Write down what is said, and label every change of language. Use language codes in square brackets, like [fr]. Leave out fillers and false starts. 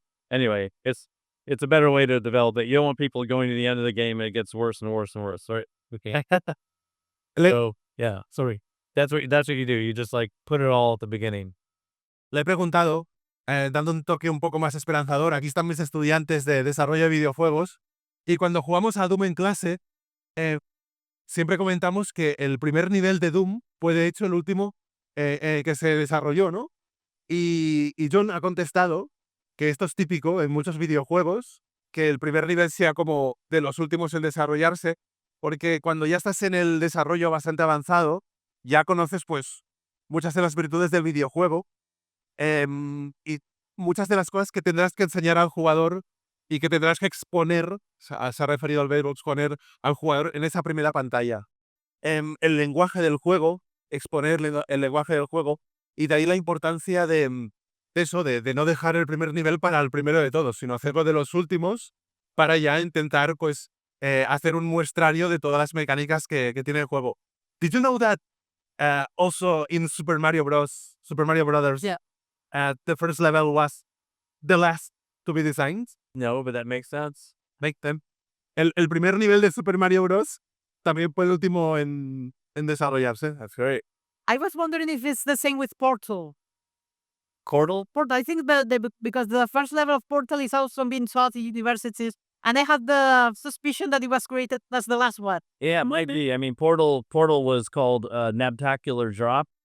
[en] Anyway, it's a better way to develop it. You don't want people going to the end of the game and it gets worse and worse and worse, right? Okay. So, yeah, sorry. That's what you do. You just like put it all at the beginning. [es] Le he preguntado, dando un toque un poco más esperanzador, aquí están mis estudiantes de desarrollo de videojuegos, y cuando jugamos a Doom en clase, siempre comentamos que el primer nivel de Doom fue de hecho el último que se desarrolló, ¿no? Y John ha contestado que esto es típico en muchos videojuegos, que el primer nivel sea como de los últimos en desarrollarse, porque cuando ya estás en el desarrollo bastante avanzado, ya conoces pues muchas de las virtudes del videojuego y muchas de las cosas que tendrás que enseñar al jugador y que tendrás que exponer, se ha referido al verbo exponer al jugador en esa primera pantalla. El lenguaje del juego, exponer el lenguaje del juego, y de ahí la importancia de eso, de no dejar el primer nivel para el primero de todos, sino hacerlo de los últimos para ya intentar pues hacer un muestrario de todas las mecánicas que tiene el juego. [en] Did you know that also in Super Mario Brothers, Yeah. the first level was the last to be designed? No, but that makes sense. Make them. [es] El primer nivel de Super Mario Bros. También fue el último en desarrollarse. [en] That's great. I was wondering if it's the same with Portal. Portal? Portal, I think because the first level of Portal is also being taught in universities, and I had the suspicion that it was created as the last one. Yeah, it might be. I mean, Portal was called Nabtacular Drop,